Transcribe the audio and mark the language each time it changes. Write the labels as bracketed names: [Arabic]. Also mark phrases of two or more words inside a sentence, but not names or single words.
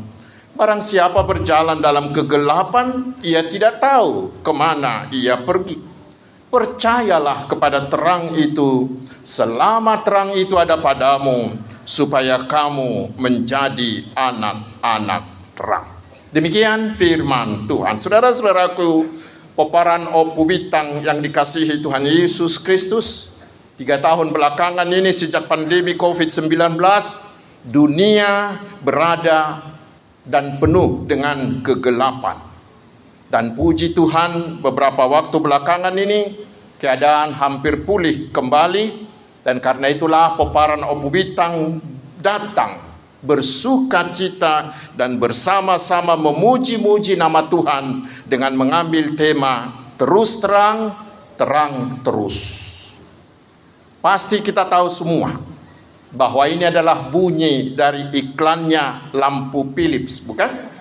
[Indonesian] Barang siapa berjalan dalam kegelapan, ia tidak tahu kemana ia pergi. Percayalah kepada terang itu, selama terang itu ada padamu, supaya kamu menjadi anak-anak terang. Demikian firman Tuhan. Saudara-saudaraku, [Batak Toba] peparan opu bitang [Indonesian] yang dikasihi Tuhan Yesus Kristus, 3 tahun belakangan ini sejak pandemi COVID-19, dunia berada dan penuh dengan kegelapan. Dan puji Tuhan beberapa waktu belakangan ini keadaan hampir pulih kembali. Dan karena itulah [Batak Toba] peparan opu bitang [Indonesian] datang bersuka cita dan bersama-sama memuji-muji nama Tuhan dengan mengambil tema terus terang, terang terus. Pasti kita tahu semua bahwa ini adalah bunyi dari iklannya lampu Philips, bukan?